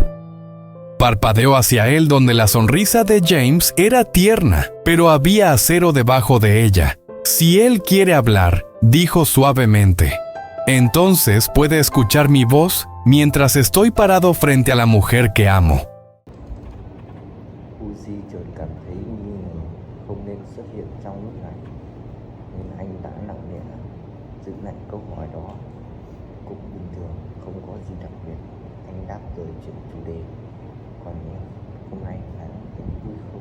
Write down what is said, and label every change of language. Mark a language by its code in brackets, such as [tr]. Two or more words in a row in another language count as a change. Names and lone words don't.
[es] Parpadeó hacia él, donde la sonrisa de James era tierna, pero había acero debajo de ella. Si él quiere hablar, dijo suavemente, entonces puede escuchar mi voz mientras estoy parado frente a la mujer que amo. [vi] Uzi chợt cảm thấy nghi ngờ không nên xuất hiện trong lúc này, nên anh đã nặng nề giữ lại câu hỏi đó. Cũng bình thường, không có gì đặc biệt. Anh đáp lời chuyển chủ đề. Còn em, hôm nay anh vẫn vui không?